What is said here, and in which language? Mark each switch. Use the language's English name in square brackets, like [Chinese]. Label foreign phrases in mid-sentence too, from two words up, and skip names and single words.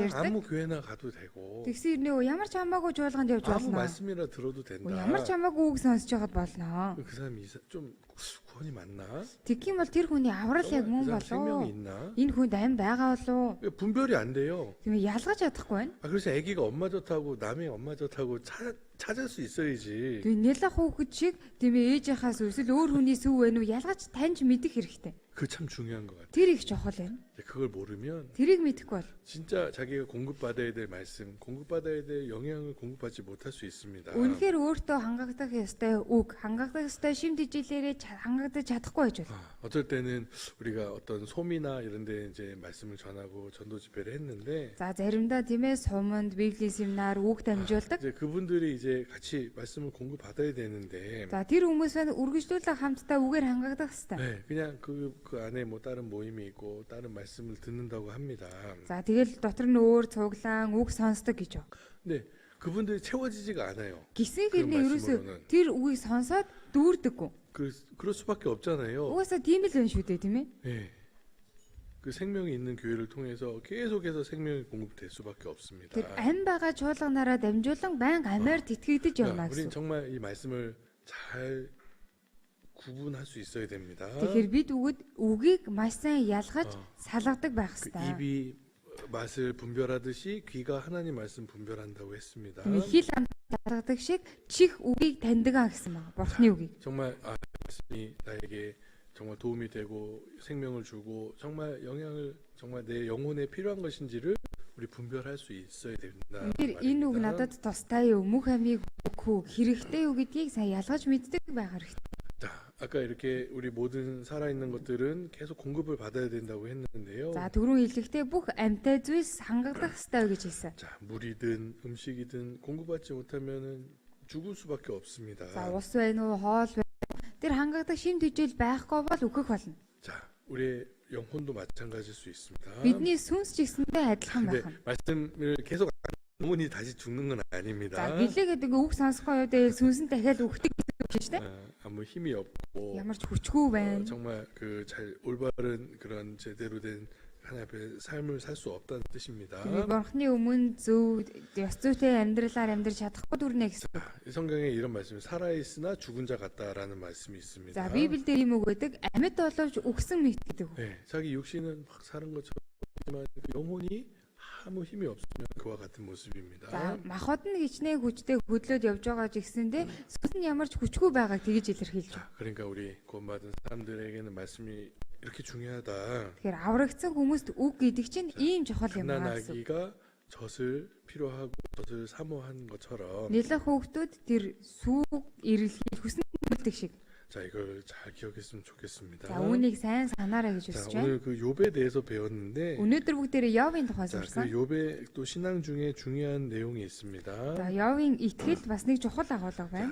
[Korean] 그냥 [Mongolian] ярьдаг. [Korean] 아무 교회나 가도 되고 [Mongolian] Тэгсэн нөө ямар ч хамаагүй чуулганд явж [Korean] 아무 [Mongolian] болно. [Korean] 말씀이라 들어도 된다. [Mongolian] Ямар ч хамаагүй үг сонсож байгаад болно. [Korean] 그 사람이 좀 구원이 맞나? [Mongolian] Тэгхийн бол тэр хүний аврал яг [Korean] 그 [Mongolian] мөн [Korean] 사람 생명이 [Mongolian] болов. [Korean] 있나? [Mongolian] Энэ хүнд амь байгаа болов. [Korean] 분별이 안 돼요. [Mongolian] Тийм ялгаж чадахгүй байна. [Korean] 그래서 아기가 엄마 좋다고 남의 엄마 좋다고 찾을 수 있어야지. [Mongolian] Тийм нялах хүүхэд шиг тийм ээжийнхаас эсвэл өөр хүний сүв байна уу ялгаж таньж мэдэх хэрэгтэй. [Korean] 그 참 중요한 것 같아요. [Mongolian] Тэр их чухал байна. [Korean] 그걸 모르면 [Mongolian] Тэрийг мэдэхгүй бол [Korean] 진짜 자기가 공급받아야 될 말씀, 공급받아야 될 영향을 공급받지 못할 수 있습니다. [Mongolian] үнэхээр өөртөө хангагдах ёстой үг, хангагдах ёстой шимт ижилээрээ хангагдаж чадахгүй байж болно. [Korean] 어떨 때는 우리가 어떤 소미나 이런 데 이제 말씀을 전하고 전도 집회를 했는데 [Mongolian] За заримдаа тийм ээ суманд библийн семинар үг дамжуулдаг. [Korean] 이제 그분들이 이제 같이 말씀을 공급받아야 되는데 [Mongolian] За тэр хүмүүс байна үргэлжлүүлэн хамтдаа үгээр хангагдах ёстой. [Korean] 네, 그냥 그 안에 뭐 다른 모임이 있고 다른 말씀을 듣는다고 합니다. [Mongolian] За тэгэл дотор нь өөр цуглаан үг сонсдог гэж. [Korean] 근데 그분들이 채워지지가 않아요. [Mongolian] Гисэн [Korean] 그 [Mongolian] хэрнээ ерөөсөө [Korean] 말씀으로는. [Mongolian] тэр үгийг сонсоод дүүрдэггүй. [Korean] 그럴 수밖에 없잖아요. [Mongolian] Угаасаа тийм л байна шүү дээ тийм ээ. [Korean] 네. 그 생명이 있는 교회를 통해서 계속해서 생명이 공급될 수밖에 없습니다. [Mongolian] Тэр ам байгаа чуулганаараа дамжуулан байнга амиар тэтгэгдэж явна [Korean] 그러니까 우리는 [Mongolian] гэсэн. [Korean] 정말 이 말씀을 잘 구분할 수 있어야 됩니다. [Mongolian] Тэгэхээр бид үгийг маш сайн ялгаж салгадаг байх [Korean] 그 [Mongolian] хэрэгтэй. [Korean] 입이 맛을 분별하듯이 귀가 하나님 말씀 분별한다고 했습니다. [Mongolian] Тийм хил ам ялгадаг шиг чих үгийг таньдаг гэсэн байна. Бурхны үгийг. [Korean] 정말 말씀이 나에게 정말 도움이 되고 생명을 주고 정말 영향을 정말 내 영혼에 필요한 것인지를 우리 분별할 수 있어야 된다. [Mongolian] Тэр энэ үг надад тустай юу, мөх амийг өгөх хэрэгтэй юу гэдгийг сайн ялгаж мэддэг байх хэрэгтэй. [Korean] 자, 아까 이렇게 우리 모든 살아있는 것들은 계속 공급을 받아야 된다고 했는데요. [Mongolian] За түрүүн хэлэхдээ бүх амьтай зүйлс хангагдах хэрэгтэй гэж хэлсэн. [Korean] 자, 물이든 음식이든 공급받지 못하면은 죽을 수밖에 없습니다. [Mongolian] За ус байна уу, хоол байна уу? Тэр хангагдах шимт хижээл байхгүй бол үхэх болно. [Korean] 자, 우리의 영혼도 마찬가지일 수 있습니다. [Mongolian] Бидний сүнс ч гэсэндээ адилхан [Korean] 근데 [Mongolian] байх. [Korean] 말씀을 계속 영혼이 다시 죽는 건 [Mongolian] За [Korean] 아닙니다. [Mongolian] гэлээгээд ингээ үг сонсохгүй юу дээ сүнс нь дахиад үхдэг гэж дээ. [Korean] 아무 힘이 없고 [Mongolian] Ямар ч хүчгүй байна. [Korean] 정말 그 잘 올바른 그런 제대로 된 하나님 앞에 삶을 살 수 없다는 뜻입니다. [Mongolian] Тэгээд бурхны өмнө зөв ёс зүйтэй амьдралаар амьдрч чадахгүй дүрнэ гэсэн. [Korean] 이 성경에 이런 말씀이 살아있으나 죽은 자 같다라는 말씀이 있습니다. [Mongolian] За Библиэд ийм үг байдаг. Амьд боловч үхсэн мэт гэдэг. [Korean] 네, 자기 육신은 막 사는 것처럼 하지만 그 영혼이 아무 힘이 없으면 그와 같은 모습입니다. [Mongolian] За махбод нь хичнээн хүчтэй хөдлөөд явж байгаа ч гэсэндээ сүнс нь ямар ч хүчгүй байгааг тэгж илэрхийлж байна. [Korean] 자, 그러니까 우리 구원받은 사람들에게는 말씀이 이렇게 중요하다. [Mongolian] Тэгэхээр аврагдсан хүмүүст үг гэдэг чинь ийм чухал юм аа гэсэн. [Korean] 가난아기가 젖을 필요하고 젖을 사모한 것처럼 [Mongolian] Нэлээд хүүхдүүд тэр сүүг эрэлхийлж хүснэ үлдэх шиг. [Korean] 자, 이걸 잘 기억했으면 좋겠습니다. [Mongolian] За үүнийг сайн санаарай гэж [Korean] 자, [Mongolian] хүсэж байна. [Korean] 오늘 그 욥에 대해서 배웠는데 [Mongolian] Өнөөдөр бүгдээрээ Йовын тухай [Korean] 자, [Mongolian] сурсан. [Korean] 그 욥의 또 신앙 중에 중요한 내용이 있습니다. [Mongolian] За Йовын итгэл бас нэг чухал агуулга байна.